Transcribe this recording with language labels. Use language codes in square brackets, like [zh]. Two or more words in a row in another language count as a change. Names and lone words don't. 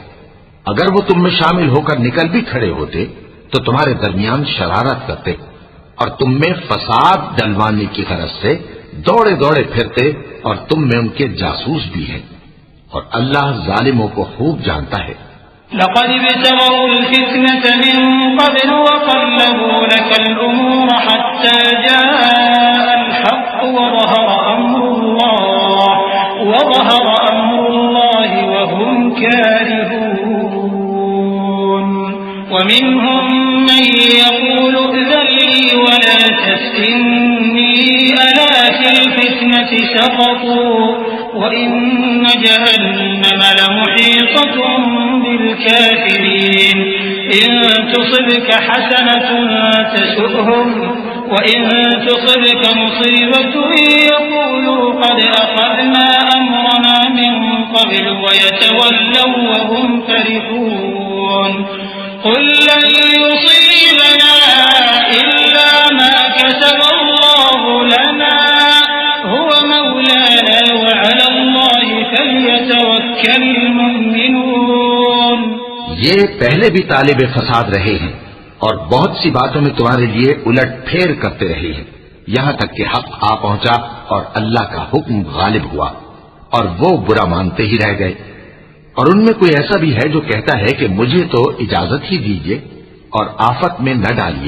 [hi] अगर वो तुम में शामिल होकर निकल भी खड़े होते तो तुम्हारे दरमियान शरारत करते और तुम में फसाद डलवाने की गरज से दौड़े दौड़े फिरते, और तुम में उनके जासूस भी हैं, और अल्लाह जालिमों को खूब जानता है। [ar] لقد ابتغوا الفتنة من قبل وقلبوا لك الأمور حتى جاء الحق وظهر أمر الله وهم كارهون ومنهم من يقول ائذن لي ولا تفتني ألا في الفتنة سقطوا وإن جهنم لمحيطة بالكافرين إن تصبك حسنة تسؤهم وإن تصبك مصيبة يقولوا قد أخذنا أمرنا من قبل ويتولوا وهم فرحون قل لن يصيبنا إلا ما كتب الله لنا هو مولانا وعلى الله فليتوكل المؤمنون. [hi] ये पहले भी तालिब फसाद रहे हैं और बहुत सी बातों में तुम्हारे लिए उलट फेर करते रहे हैं, यहां तक कि हक आ पहुंचा और अल्लाह का हुक्म गालिब हुआ और वो बुरा मानते ही रह गए। और उनमें कोई ऐसा भी है जो कहता है कि मुझे तो इजाजत ही दीजिए और आफत में न डालिए।